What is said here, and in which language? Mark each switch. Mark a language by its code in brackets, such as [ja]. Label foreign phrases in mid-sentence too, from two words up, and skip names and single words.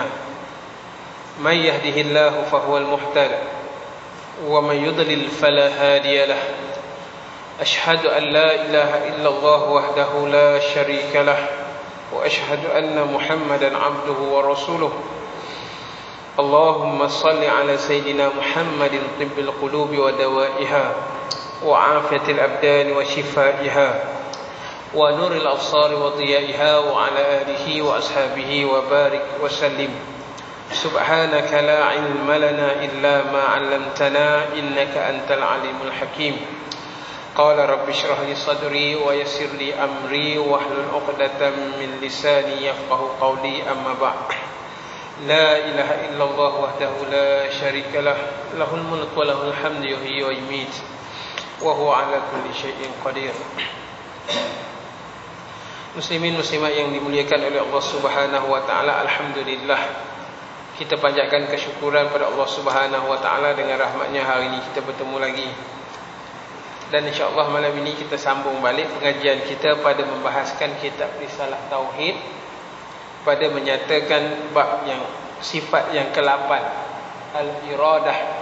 [ar] من يهده الله فهو المهتدي ومن يضلل فلا هادي له. أشهد أن لا إله إلا الله وحده لا شريك له وأشهد أن محمدا عبده ورسوله. اللهم صل على سيدنا محمد طب القلوب ودوائها وعافية الأبدان وشفائها ونور الأبصار وضيائها وعلى آله وأصحابه وبارك وسلم. سبحانك لا علم لنا إلا ما علمتنا إنك أنت العليم الحكيم. قال رب اشرح لي صدري ويسر لي أمري واحلل عقدة من لساني يفقهوا قولي أما بعد. لا إله إلا الله وحده لا شريك له له الملك وله الحمد يحيي ويميت وهو على كل شيء قدير. [ms] Muslimin muslimat yang dimuliakan oleh Allah [ar] سبحانه وتعالى, [ms] alhamdulillah kita panjatkan kesyukuran pada Allah [ar] سبحانه وتعالى. [ms] Dengan rahmatnya hari ini kita bertemu lagi. Dan [ar] إن شاء الله [ms] malam ini kita sambung balik pengajian kita pada membahaskan kitab Risalah Tauhid, pada menyatakan bab yang sifat yang ke-8, al-iradah.